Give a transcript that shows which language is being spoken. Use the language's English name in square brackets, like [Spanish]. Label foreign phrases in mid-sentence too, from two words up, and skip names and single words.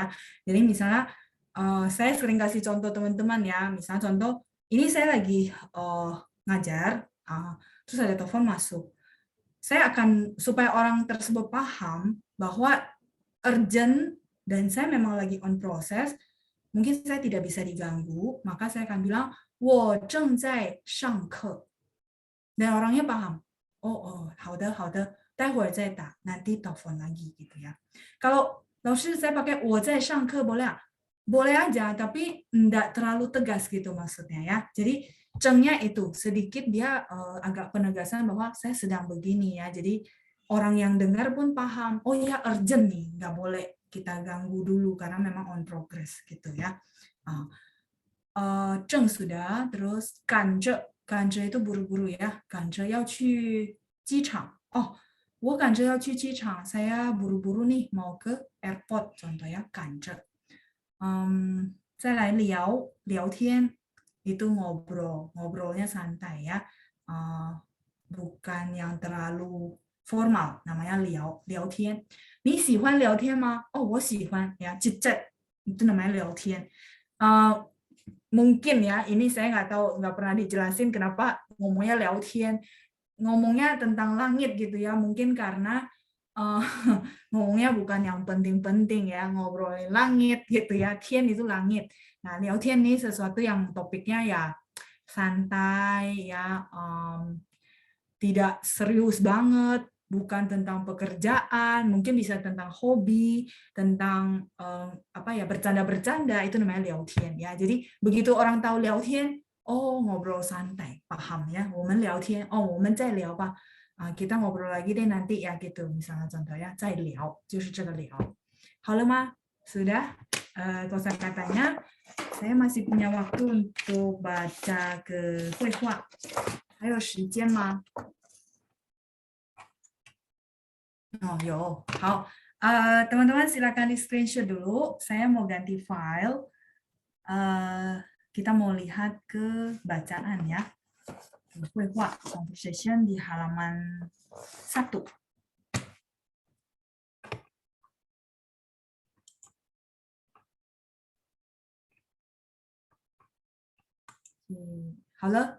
[Indonesian] Jadi misalnya saya sering kasih contoh teman-teman ya, misalnya contoh ini saya lagi ngajar, terus ada telepon masuk. Saya akan supaya orang tersebut paham bahwa urgent dan saya memang lagi on proses, mungkin saya tidak bisa diganggu, maka saya akan bilang [Chinese] 我正在上课. [Indonesian] Dan orangnya paham. [Chinese] Oh, 好的好的，待会儿再打, [Indonesian] nanti telepon lagi gitu ya. Kalau 老师 saya pakai [Chinese] 我在上课 [Indonesian] boleh? Boleh aja, tapi enggak terlalu tegas gitu maksudnya ya. Jadi cengnya itu sedikit dia agak penegasan bahwa saya sedang begini ya. Jadi orang yang dengar pun paham, oh ya urgent nih, nggak boleh kita ganggu dulu karena memang [English] on progress [Indonesian] gitu ya. 正 sudah, terus 赶着 itu buru-buru ya, [Chinese] 赶着要去机场. Oh, 我赶着要去机场, [Indonesian] saya buru-buru nih mau ke airport, contoh ya, [Chinese] 赶着. 再来聊天, [Indonesian] itu ngobrol, ngobrolnya santai ya, bukan yang terlalu formal, namanya 聊天. [Chinese] 你喜欢聊天吗? Oh, 我喜欢 [Indonesian] ya, chat, itu namanya [Chinese] 聊天. [Indonesian] Mungkin ya, ini saya nggak tahu, nggak pernah dijelasin kenapa ngomongnya 聊天, ngomongnya tentang langit gitu ya, mungkin karena ngomongnya bukan yang penting-penting ya, ngobrolin langit gitu ya, 天 itu langit. Nah, 聊天 ini sesuatu yang topiknya ya santai ya, tidak serius banget, bukan tentang pekerjaan, mungkin bisa tentang hobi, tentang apa ya, bercanda-bercanda, itu namanya 聊天 ya. Jadi begitu orang tahu 聊天, oh ngobrol santai, paham ya. [Chinese] 我们聊天, oh 我们再聊吧. [Indonesian] Kita ngobrol lagi deh nanti ya gitu, misalnya contohnya [Chinese] 再聊就是这个聊. 好了吗? [Indonesian] Sudah? Kosakatanya saya masih punya waktu untuk baca ke 绘画. [Chinese] 还有时间吗? Oh, yo. 好. [Indonesian] Teman-teman silakan di screenshot dulu. Saya mau ganti file. Kita mau lihat ke bacaan ya. 绘画 conversation di halaman 1. Halo?